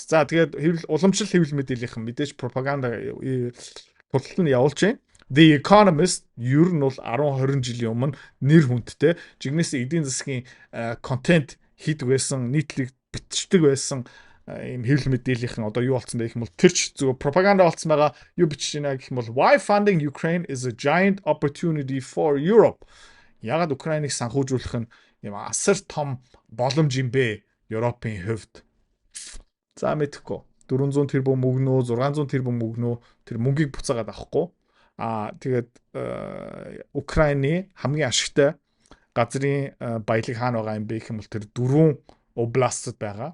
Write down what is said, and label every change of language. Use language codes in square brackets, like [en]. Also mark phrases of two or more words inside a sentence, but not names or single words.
[mn] За тэгээд уламжлал хэвлэл мэдээллийнхэн мэдээж пропаганда тултал нь явуулж байна. The Economist ер нь бол 10-20 жилийн өмнө нэр хүндтэй. Жигнэсээ эдийн засгийн контент хийдэг байсан, нийтлэг бичдэг байсан ийм хэвлэл мэдээллийнхэн одоо юу болсон бэ гэх юм бол тэр ч зөв пропаганда болсон байгаа. Юу бичиж байна гэх юм бол [en] Why funding Ukraine is a giant opportunity for Europe. [mn] Ягаад Украиныг санхүүжүүлэх нь юм асар том боломж юм бэ Европын хувьд. За мэдэхгүй. 400 тэрбум мөнгнөө, 600 тэрбум мөнгнөө тэр мөнгийг буцаагаад авахгүй. Тэгээд Украины хамгийн ашигтай газрын баялаг хаана байгаа юм бэ гэх юм бол тэр 4 областад байгаа.